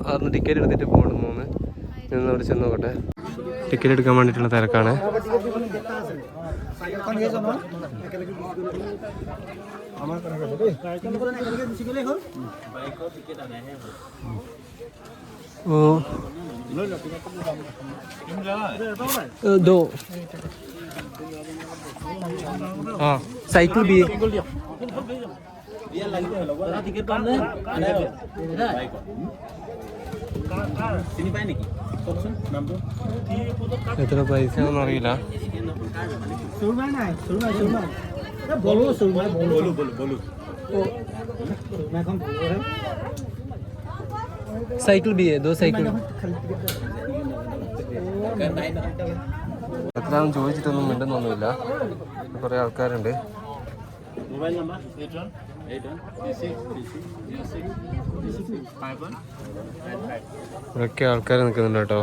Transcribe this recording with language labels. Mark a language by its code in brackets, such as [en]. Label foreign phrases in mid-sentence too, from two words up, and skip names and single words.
[ml] അതൊന്ന് ടിക്കറ്റ് എടുത്തിട്ട് പോകണം തോന്നുന്നു. നിന്ന് അവിടെ ചെന്ന് നോക്കട്ടെ. ടിക്കറ്റ് എടുക്കാൻ വേണ്ടിയിട്ടുള്ള തിരക്കാണ്. [hi] ഓ दो हाँ साइकिल भी [ml] എത്ര പൈസ ഒന്നും അറിയില്ല. [hi] साइकिल भी है, 2 साइकिल. [ml] എത്രയാണെന്ന് ചോദിച്ചിട്ടൊന്നും മിണ്ടുന്നൊന്നുമില്ല. കുറേ ആൾക്കാരുണ്ട്. ഇവിടെയൊക്കെ ആൾക്കാർ നിൽക്കുന്നുണ്ട് കേട്ടോ.